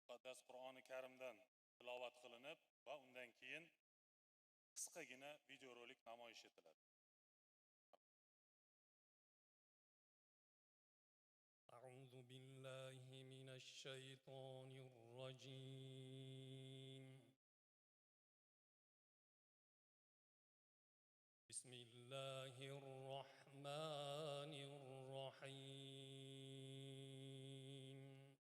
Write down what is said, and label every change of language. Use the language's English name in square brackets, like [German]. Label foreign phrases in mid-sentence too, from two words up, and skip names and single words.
[Uzbek] parchasi Qur'oni Karimdan tilovat qilinib va undan keyin qisqagina videorolik namoyish etiladi. [Arabic] أعوذ بالله من الشيطان الرجيم. بسم الله الرحمن الرحيم.